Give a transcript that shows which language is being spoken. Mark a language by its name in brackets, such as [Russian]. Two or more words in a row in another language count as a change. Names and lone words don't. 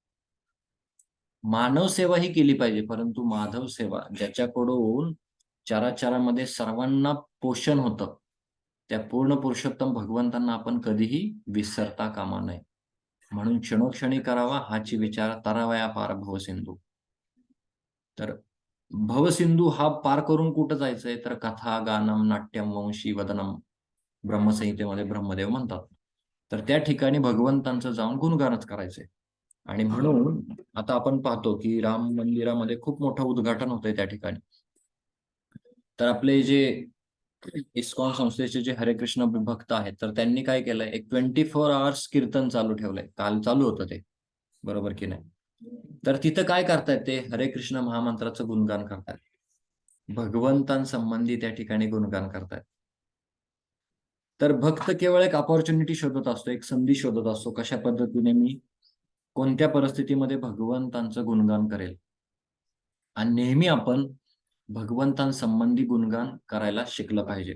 [Marathi] मानव सेवा ही केली पाहिजे, परंतु माधव सेवा ज्याच्याकडून चराचरामध्ये सर्वांना पोषण होतं, त्या पूर्ण पुरुषोत्तम भगवंतांना आपण कधीही विसरता कामा नये. म्हणून क्षणोक्षणी करावा हाची विचार, तरावया पार भवसिंधू. तर भवसिंधू हा पार करून कुठं जायचंय, तर [Sanskrit] कथा, गानम, नाट्यम, वंशी, वदनम [Marathi] ब्रह्मसंहितेमध्ये ब्रह्मदेव म्हणतात. तर त्या ठिकाणी भगवंतांचं जाऊन गुणगानच करायचंय. आणि म्हणून आता आपण पाहतो की राम मंदिरामध्ये खूप मोठं उद्घाटन होतंय त्या ठिकाणी. तर आपले जे इस्कॉन संस्थेचे जे हरे कृष्ण भक्त आहेत, तर त्यांनी काय केलंय, एक 24 आवर्स कीर्तन चालू ठेवलंय. काल चालू होतं ते, बरोबर की नाही? तर तिथं काय करतायत, ते हरे कृष्ण महामंत्राचं गुणगान करतायत. भगवंतांसंबंधी त्या ठिकाणी गुणगान करतायत. तर भक्त केवळ एक अपॉर्च्युनिटी शोधत असतो, एक संधी शोधत असतो, कशा पद्धतीने मी कोणत्या परिस्थितीमध्ये भगवंतांचं गुणगान करेल. आणि नेहमी आपण भगवंतांसंबंधी गुणगान करायला शिकलं पाहिजे.